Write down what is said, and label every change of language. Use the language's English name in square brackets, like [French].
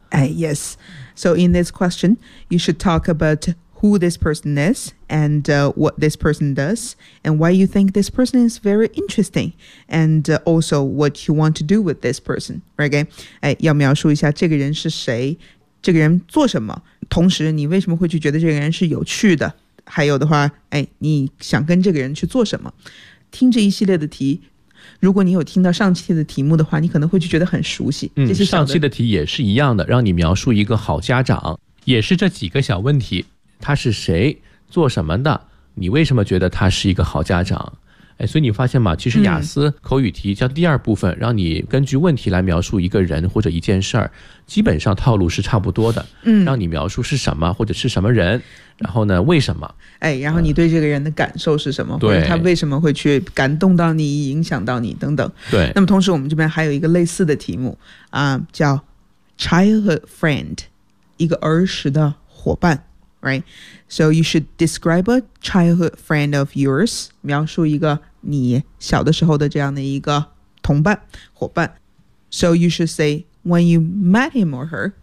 [English] 哎 yes， so in this question you should talk aboutwho this person is, and what this person does, and why you think this person is very interesting, and also what you want to do with this person, right? [Chinese] 要描述一下这个人是谁，这个人做什么，同时你为什么会去觉得这个人是有趣的，还有的话，你想跟这个人去做什么。听这一系列的题，如果你有听到上期的题目的话，你可能会去觉得很熟悉。上期的题也是一样的，让你描述一个好家长，也是这几个小问题。他是谁，做什么的，你为什么觉得他是一个好家长。所以你发现吗，其实雅思口语题叫第二部分，让你根据问题来描述一个人或者一件事儿，基本上套路是差不多的，让你描述是什么或者是什么人，然后呢为什么，然后你对这个人的感受是什么，或者他为什么会去感动到你，影响到你等等。对，那么同时我们这边还有一个类似的题目啊，叫 childhood friend， 一个儿时的伙伴。 [English] Right, so you should describe a childhood friend of yours. [Chinese] 描述一个你小的时候的这样的一个同伴伙伴。 [English] So you should say when you met him or her.